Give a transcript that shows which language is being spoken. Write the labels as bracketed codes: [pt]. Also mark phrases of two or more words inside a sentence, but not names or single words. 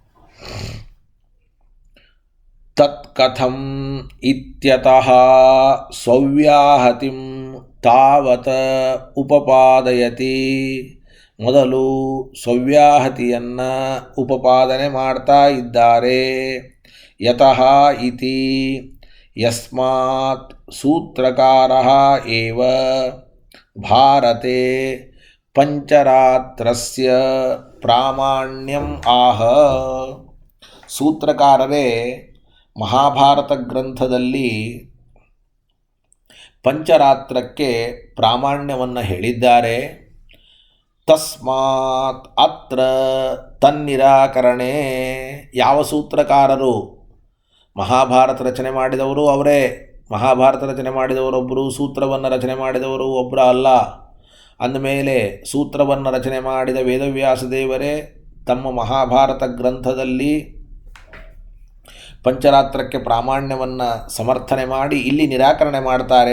[sa] ತತ್ಕಥಂ ಇತ್ಯತಃ ಸವ್ಯಾಹತಿಂ ತಾವತ ಉಪಪಾದಯತಿ. [kn] ಮೊದಲು ಸವ್ಯಾಹತಿಯನ್ನು ಉಪಪಾದನೆ ಮಾಡ್ತಾ ಇದ್ದಾರೆ. [sa] ಯತಃ ಇತಿ ಯಸ್ಮಾತ್ ಸೂತ್ರಕಾರಃ ಏವ ಭಾರತೆ ಪಂಚರಾತ್ರಸ್ಯ ಪ್ರಾಮಾಣ್ಯಂ ಆಹ. [kn] ಸೂತ್ರಕಾರರೇ ಮಹಾಭಾರತ ಗ್ರಂಥದಲ್ಲಿ ಪಂಚರಾತ್ರಕ್ಕೆ ಪ್ರಾಮಾಣ್ಯವನ್ನು ಹೇಳಿದ್ದಾರೆ. [sa] ತಸ್ಮಾತ್ ಅತ್ರ ತನ್ನಿರಾಕರಣೆ. [kn] ಯಾವ ಸೂತ್ರಕಾರರು? ಮಹಾಭಾರತ ರಚನೆ ಮಾಡಿದವರು ಅವರೇ. ಮಹಾಭಾರತ ರಚನೆ ಮಾಡಿದವರೊಬ್ಬರು, ಸೂತ್ರವನ್ನು ರಚನೆ ಮಾಡಿದವರು ಒಬ್ಬರು ಅಲ್ಲ. ಅಂದಮೇಲೆ ಸೂತ್ರವನ್ನು ರಚನೆ ಮಾಡಿದ ವೇದವ್ಯಾಸದೇವರೇ ತಮ್ಮ ಮಹಾಭಾರತ ಗ್ರಂಥದಲ್ಲಿ ಪಂಚರಾತ್ರಕ್ಕೆ ಪ್ರಾಮಾಣ್ಯವನ್ನು ಸಮರ್ಥನೆ ಮಾಡಿ ಇಲ್ಲಿ ನಿರಾಕರಣೆ ಮಾಡ್ತಾರೆ.